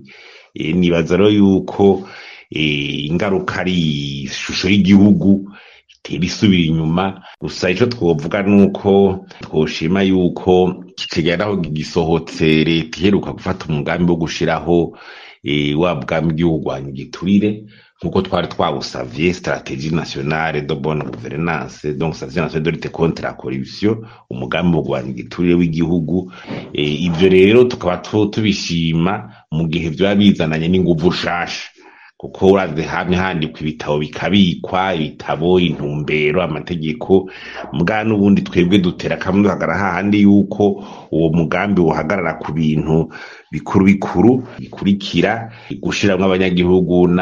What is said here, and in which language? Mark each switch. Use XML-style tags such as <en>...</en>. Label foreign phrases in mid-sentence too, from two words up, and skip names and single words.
<rn>Nibaza rero yuko ingaruka ari ishusho y'igihugu itera isubira inyuma. Gusa icyo twovuga nuko twoshima yuko kigeraho gisohotse leta iheruka gufata umugambi wo gushiraho wa bwami bw'urwanya igiturire nkuko twari twawusavye</rn> <fr>stratégie nationale de bonne gouvernance, donc stratégie nationale de lutte contre la corruption,</fr> <rn>umugambi wo kurwanya igiturire w'igihugu. Ivyo rero tukaba tubishima mu gihe vyo bizananye n'inguvu shasha kuko uraze hamwe handikwa ibitabo bikabikwa ibitabo intumbero amategeko mbwa n'ubundi twebwe dutera kamwe duhagara hahandi yuko uwo mugambi uhagarara ku bintu bikuru bikurikira gushiramwe abanyagihugu</rn>